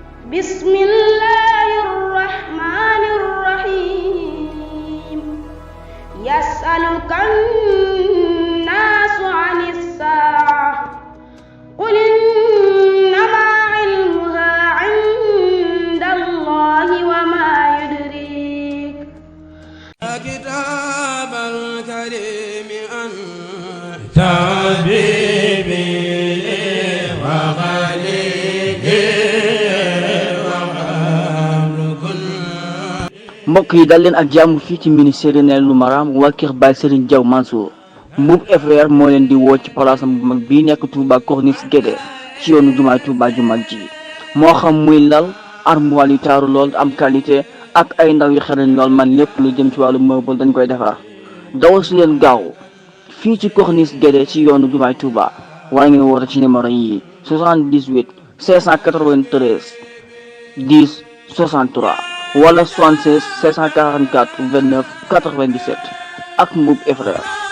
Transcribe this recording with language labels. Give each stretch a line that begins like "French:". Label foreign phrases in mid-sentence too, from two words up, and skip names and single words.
Arabic: بسم الله الرحمن الرحيم يسألك الناس عن الساعة قل إنما علمها عند الله وما يدريك كتاب الكريم أنت حبيبي
Wolof: mbokk yi dal leen ak jàmm fii ci ministère Neynoul Maram waa kër Baye Serigne Diaw Mansour Mbuub frère moo leen di woo ci palaasam bu mag bii nekk Touba Corniche Guédé ci yoonu jumaay Touba ju mag ji moo xam muy lal armoire yu taaru lool am qualité ak ay ndaw yu xarañ lool man lépp lu jëm ci wàllu meuble dañ koy defar dawal si leen gaaw fii ci Corniche Guédé ci yoonu jumaay Touba wala ngeen woote ci numéro yi 78 593 10 63 wala 76 544 29 97 ak Mbuub frère.